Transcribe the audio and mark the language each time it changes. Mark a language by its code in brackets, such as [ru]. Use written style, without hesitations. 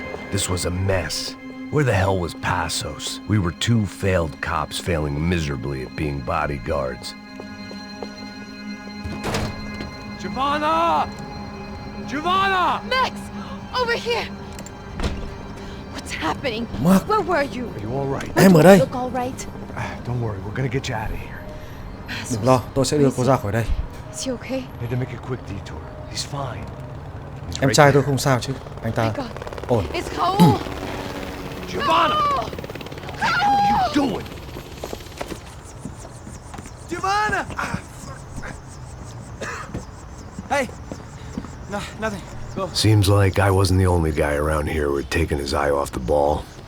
[en] This was a mess. Where the hell was Passos? We were two failed cops failing miserably at being bodyguards. Giovanna! Giovanna! Max! Over here! What's happening? Mark. Where were you? Are you all right? [vi] Em ở đây. [en] Look all right. Don't worry, we're gonna get you out of here. [vi] Đừng lo, tôi sẽ đưa cô ra khỏi đây. [en] Is he okay? Need to make a quick detour. He's fine. He's [vi] Em trai tôi không sao chứ? Anh ta ổn. [en] It's Raul! Giovanna! What the hell are you doing? Giovanna! Hey! No, nothing. Go. Seems like I wasn't the only guy around here who had taken his eye off the ball.